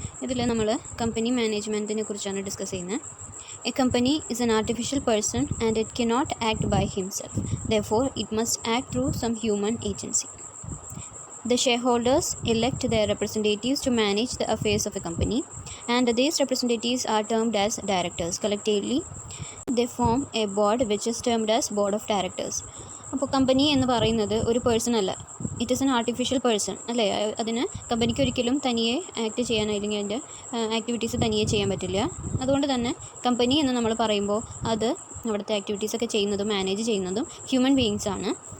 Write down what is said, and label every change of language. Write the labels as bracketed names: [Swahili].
[Malayalam] ഇതിൽ നമ്മൾ കമ്പനി മാനേജ്മെൻറ്റിനെ കുറിച്ചാണ് ഡിസ്കസ് ചെയ്യുന്നത്. [English] A company is an artificial person and it cannot act by himself. Therefore, it must act through some human agency. The shareholders elect their representatives to manage the affairs of a company, and these representatives are termed as directors. Collectively, they form a board which is termed as board of directors. [Malayalam] അപ്പോൾ company എന്ന് പറയുന്നത് ഒരു person അല്ല, [English] it is an artificial person [Malayalam] അല്ലേ. അതിന് കമ്പനിക്ക് ഒരിക്കലും തനിയെ ആക്ട് ചെയ്യാൻ അല്ലെങ്കിൽ അതിൻ്റെ ആക്ടിവിറ്റീസ് തനിയെ ചെയ്യാൻ പറ്റില്ല. അതുകൊണ്ട് തന്നെ കമ്പനി എന്ന് നമ്മൾ പറയുമ്പോൾ അത് അവിടുത്തെ ആക്ടിവിറ്റീസൊക്കെ ചെയ്യുന്നതും മാനേജ് ചെയ്യുന്നതും ഹ്യൂമൻ ബീയിങ്സ് ആണ്.